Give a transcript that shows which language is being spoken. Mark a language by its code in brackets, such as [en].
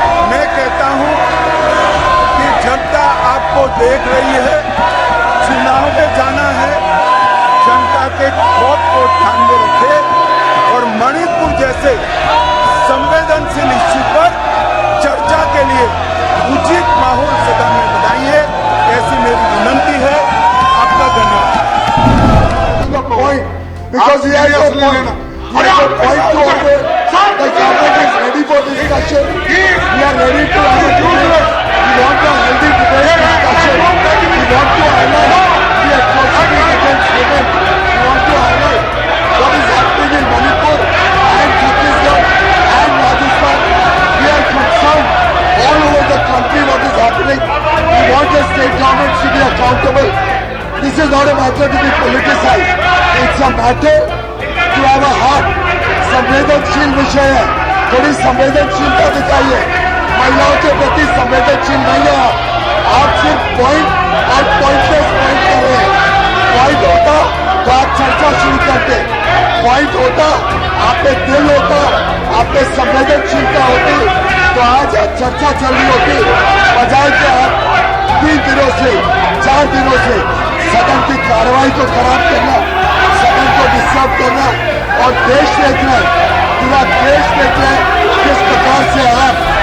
[hi] मैं कहता हूँ कि जनता आपको देख रही है, चुनाव में जाना है, जनता के खौफ को ध्यान में रखे और मणिपुर जैसे संवेदनशील इश्यू पर चर्चा के लिए उचित माहौल सदन में बनाइए, ऐसी मेरी विनंती है। आपका धन्यवाद। [en] Because he has a point to order. The government is ready for discussion. We are ready to have a debate. We want a healthy debate discussion. We want to highlight the atrocities against women. We want to highlight what is happening in Manipur and Chhattisgarh and Rajasthan. We are concerned all over the country what is happening. We want the state governments to be accountable. This is not a matter to be politicized. It's a matter to have a heart. [hi] संवेदनशील विषय है, थोड़ी संवेदनशीलता दिखाइए। महिलाओं के प्रति संवेदनशील नहीं है आप सिर्फ पॉइंट और पॉइंटलेस पॉइंट कर रहे हैं। पॉइंट होता तो आप चर्चा शुरू करते, पॉइंट होता आप पे दिल होता, आप पे संवेदनशीलता होती तो आज चर्चा चल रही होती, बजाय कि आप 3 दिनों से 4 दिनों से सदन की कार्रवाई को खराब करना, सदन को डिस्टर्ब करना और देश देख रहा है, पूरा देश देख रहा है किस प्रकार से आप